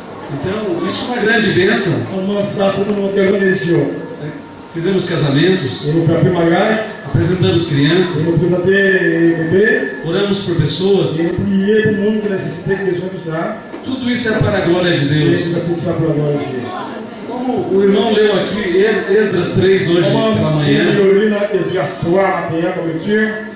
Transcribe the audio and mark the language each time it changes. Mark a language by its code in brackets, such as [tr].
[pt] Então, isso é uma grande bênção. [fr] Comment ça, c'est une grande bénédiction. [pt] Fizemos casamentos, [fr] Et nous faisons plus mariage, [pt] apresentamos [fr] et nous [pt] crianças, [fr] présentons les bébés, [pt] oramos por pessoas. [fr] et nous prions pour le monde qui nécessite, qui a besoin de tout ça. [pt] Tudo isso é para a glória de [fr] Et [pt] Deus. [fr] nous faisons tout ça pour la gloire de Dieu. [pt] Como o irmão leu aqui Esdras 3 hoje pela [fr] Comment [pt] manhã. [fr] nous lisons Esdras 3 matin comme lecture.